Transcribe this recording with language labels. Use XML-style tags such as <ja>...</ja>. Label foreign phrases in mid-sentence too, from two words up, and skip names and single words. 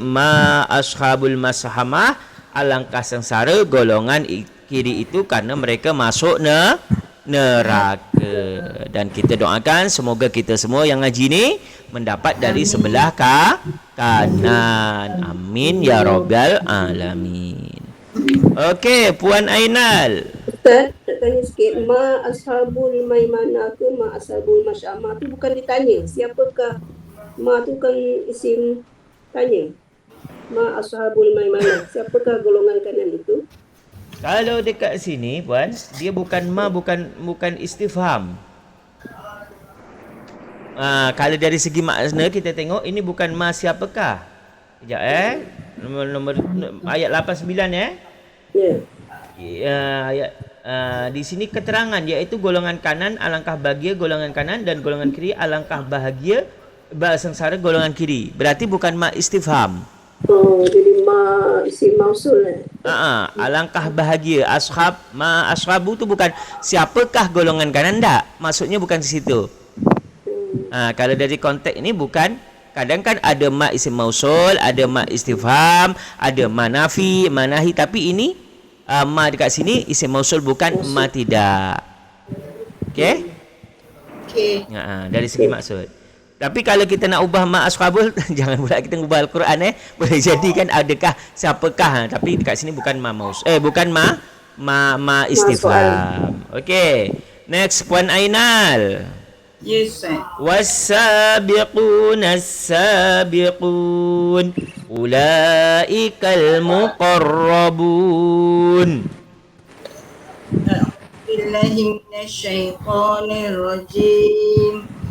<ar>ما أصحاب المشأمة,</ar> <ms>alangkah sengsara golongan kiri itu karena mereka masuk neraka. Dan kita doakan semoga kita semua yang ngaji ni mendapat dari sebelah kanan.</ms> <ar>آمين يا رب العالمين.</ar> <ms>Okey, Puan Ainal. Ustaz, nak tanya sikit.</ms> <ar>ما أصحاب الميمنة</ar> <ms>tu,</ms> <ar>ما أصحاب المشأمة</ar> <ms>tu bukan ditanya. Siapakah? Ma tu kan isim tanya.</ms> <ar>ما أصحاب الميمنة.</ar> <ms>Siapakah golongan kanan itu? Kalau dekat sini Puan, dia bukan bukan istifham. Kalau dari segi makna kita tengok ini bukan ma siapakah. Sekejap nombor ayat 89 ayat di sini keterangan, iaitu golongan kanan alangkah bahagia golongan kanan, dan golongan kiri alangkah bahagia sengsara golongan kiri. Berarti bukan</ms> <ar>ما استفهام.</ar> <ms>Oh, jadi</ms> <ar>ما اسم موصول</ar> <ms>Alangkah bahagia ashabu tu bukan siapakah golongan kanan, tak. Maksudnya bukan di situ. Kalau dari konteks ini bukan. Kadang kan ada</ms> <ar>ما اسم موصول,</ar> <ms>ada</ms> <ar>ما استفهام,</ar> <ms>ada</ms> <ar>ما نفي، ما نهي,</ar> <ms>tapi ini ma dekat sini</ms> <ar>اسم موصول,</ar> <ms>bukan ma tidak. Okey? Okey. Dari segi maksud. Tapi kalau kita nak ubah</ms> <ar>ما أصحاب,</ar> <ms>jangan pula kita ubah Al-Quran boleh jadi kan adakah siapakah, tapi dekat sini bukan</ms> <ar>ما موصول,</ar> <ms>bukan</ms> <ar>ما استفهام.</ar> <ms>Okey. Next, Puan Ainal.</ms> <en>Yes, Ustaz.</en> <ar>والسابقون السابقون أولئك المقربون. بالله من الشيطان الرجيم.</ar>